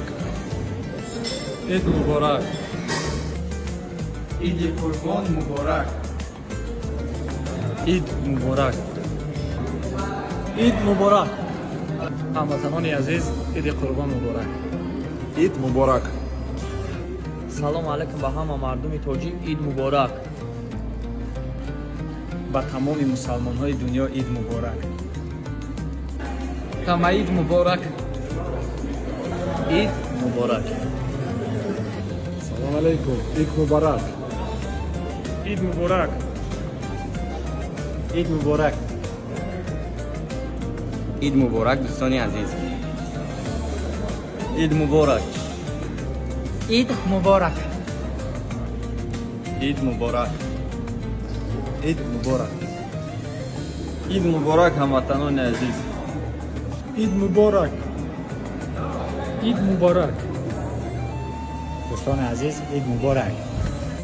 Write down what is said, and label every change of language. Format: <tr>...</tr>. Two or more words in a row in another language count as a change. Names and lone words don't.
<fa>عید مبارک. عید قربان مبارک. عید مبارک. عید مبارک. هموطنان عزیز عید قربان مبارک. عید مبارک.</fa> <tg>салом алайкум ба ҳама мардуми тоҷик ид муборак. ба тамоми мусалмонҳои дунё ид муборак. Тама ид муборак. Ид муборак. салом алейкум. Ид муборак. Ид муборак. Ид муборак.</tg> <fa>عید مبارک دوستان عزیز.</fa> <tg>Ид муборак.</tg> <fa>عید مبارک. عید مبارک. عید مبارک. عید مبارک هموطنان عزیز. عید مبارک. عید مبارک. دوستان عزیز عید مبارک.</fa>